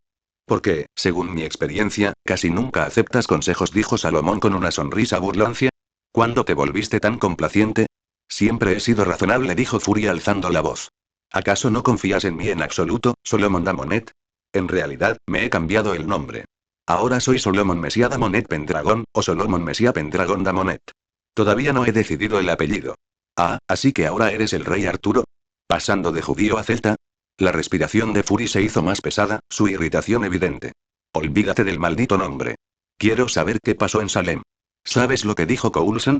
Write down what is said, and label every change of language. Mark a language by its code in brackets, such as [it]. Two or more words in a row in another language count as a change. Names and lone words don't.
[es] Porque, según mi experiencia, casi nunca aceptas consejos, dijo Salomón con una sonrisa burlancia. ¿Cuándo te volviste tan complaciente? Siempre he sido razonable, dijo Fury alzando la voz. ¿Acaso no confías en mí en absoluto, Solomon Damonet? En realidad, me he cambiado el nombre. Ahora soy Solomon Messiah Damonet Pendragon, o Solomon Messiah Pendragon Damonet. Todavía no he decidido el apellido. Ah, ¿así que ahora eres el rey Arturo? ¿Pasando de judío a celta? La respiración de Fury se hizo más pesada, su irritación evidente. Olvídate del maldito nombre. Quiero saber qué pasó en Salem. ¿Sabes lo que dijo Coulson?